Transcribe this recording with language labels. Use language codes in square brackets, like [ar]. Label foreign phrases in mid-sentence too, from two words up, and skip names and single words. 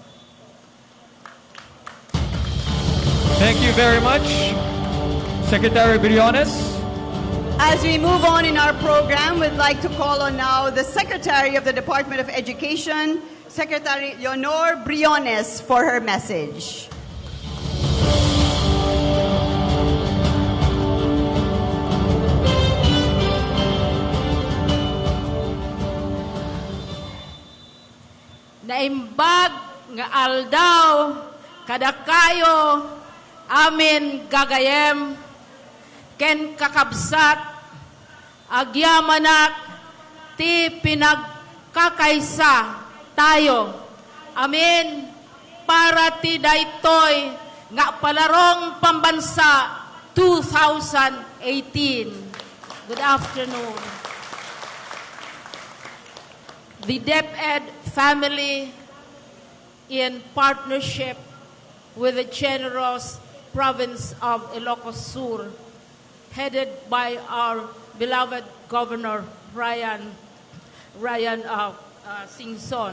[en] Thank you very much, Secretary Briones. As we move on in our program, we'd like to call on now the Secretary of the Department of Education, Secretary Leonor Briones, for her message. [ilo] Naimbag nga aldaw kada kayo amin gagayem ken kakabsat agyamanak ti pinagkakaysa tayo amin para ti daytoy nga Palarong Pambansa 2018. [en] Good afternoon. The DepEd family, in partnership with the generous province of Ilocos Sur, headed by our beloved Governor Ryan Singson.